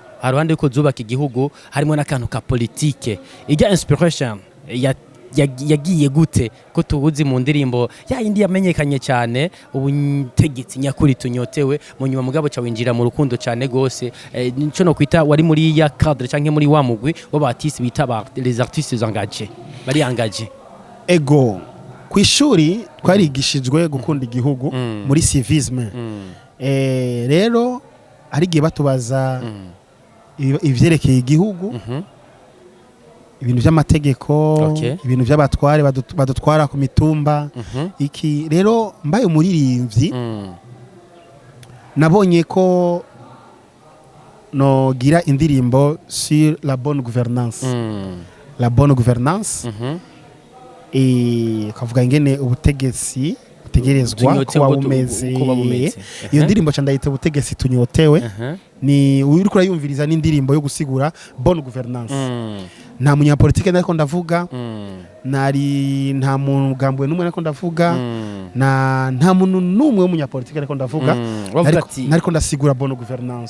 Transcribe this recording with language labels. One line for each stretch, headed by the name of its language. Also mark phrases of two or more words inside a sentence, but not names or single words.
Rundi: Haruhande yuko zubaka igihugu harimo n'akantu ka politike. Ijya inspiration yagiye gute ko tubuzi mu ndirimbo ya indi yamenyekanye cyane ubutegetsi nyakuri tunyotewe mu nyuma mugabo ca winjira mu rukundo cyane gose, nico no kwita wari muri ya cadre canke muri wa mugwi w'abatisi bita
French: les artistes engagés
Rundi: bari engagés. Ego kwishuri twarigishijwe gukunda igihugu muri civisme. Rero ari giye batubaza ivyerekeye igihugu, ibintu by'amategeko, ibintu by'abatware badutwara ku mitumba iki. Rero mbaye umuririmbyi nabonye ko no gira indirimbo
French: sur la bonne gouvernance. La bonne gouvernance
Rundi: kavuga ingene ubutegetsi butegerezwa kuba bumeze. Iyo ndirimbo ndayita ubutegetsi tunyotewe. Ni uri kurayumviriza n'indirimbo yo gusigura
French: bonne gouvernance.
Rundi: Nta munyapolitike nariko ndavuga, nta mugambwe n'umwe nariko ndavuga, nta muntu n'umwe w'umunyapolitike nariko ndavuga, nariko ndasigura
French: bonne gouvernance.